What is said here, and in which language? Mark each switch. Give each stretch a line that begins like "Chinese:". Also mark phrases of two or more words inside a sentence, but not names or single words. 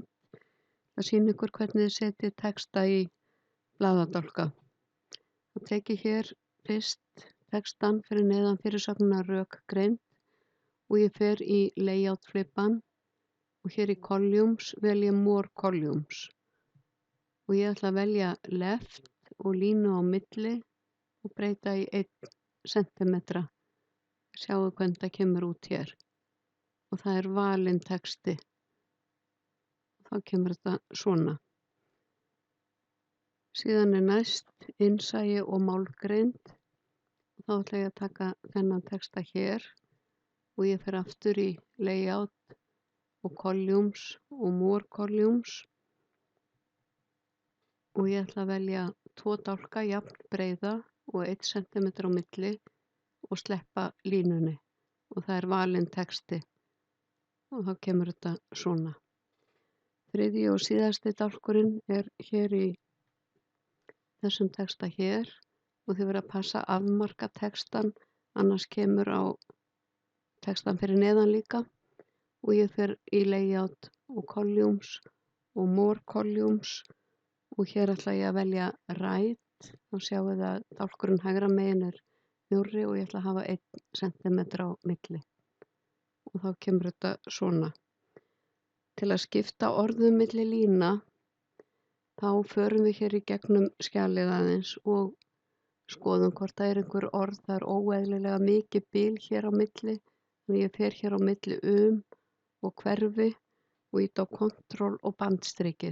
Icelandic: Það sýnir ykkur hvernig þið setjið texta í blaðadálka. Það tekið hér fyrst textan fyrir neðan fyrirsögnina rökgreind og ég fer í layout flipan og hér í columns vel ég
English: more columns
Icelandic: og ég ætla að velja left og línu á milli og breyta í 1 cm. Sjáu hvernig það kemur út hér og það er valinn texti. Þá kemur þetta svona. Síðan er næst innsæi og málgreind. Þá ætla ég að taka þennan texta hér og ég fer aftur í layout og columns og
English: more columns
Icelandic: og ég ætla að velja 2 dálka jafn breiða og 1 cm á milli og sleppa línunni og það er valinn texti og þá kemur þetta svona. Þriðji og síðasti dálkurinn er hér í þessum texta hér og þið verða að passa að afmarka textan, annars kemur á textan fyrir neðan líka og ég fer í layout og columns og
English: more columns
Icelandic: og hér ætla ég að velja right. Þá sjáum við að dálkurinn hægra megin er mjórri og ég ætla að hafa 1 cm á milli og þá kemur þetta svona. Til að skipta orðum milli lína þá förum við hér í gegnum skjalið aðeins og skoðum hvort það er einhver orð, það er óeðlilega mikið bil hér á milli, þannig ég fer hér á milli og hverfi og ít á Ctrl og bandstrikið.